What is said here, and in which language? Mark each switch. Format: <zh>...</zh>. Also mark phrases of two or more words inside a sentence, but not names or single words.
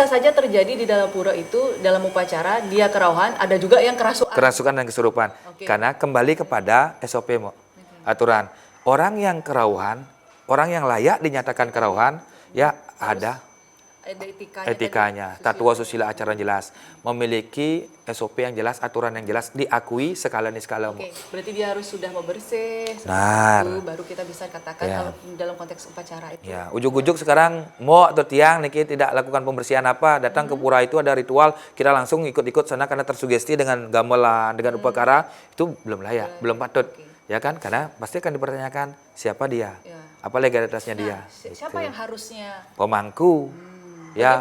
<id>bisa saja terjadi di dalam pura itu, dalam upacara dia kerauhan, ada juga yang kerasukan. kerangsukan dan kesurupan. Oke. Karena kembali kepada SOP, Mo. Aturan. Orang yang kerauhan, orang yang layak dinyatakan kerauhan, ya ada Ada etikanya, tatua susila acara yang jelas, memiliki SOP yang jelas, aturan yang jelas, diakui skala niskala. Oke, berarti dia harus sudah membersih, Benar. seperti itu, baru kita bisa katakan Ya. kalau dalam konteks upacara itu. Ya, ujuk-ujuk sekarang mo atau</id> <ban>tiang niki</ban> <id>tidak lakukan pembersihan apa, datang ke pura itu ada ritual, kita langsung ikut-ikut sana karena tersugesti dengan gamelan, dengan upakara, itu belum layak, belum patut. Oke. Ya kan? Karena pasti akan dipertanyakan siapa dia, Ya. apa legalitasnya dia. Siapa Gitu. yang harusnya Pemangku, ya</id>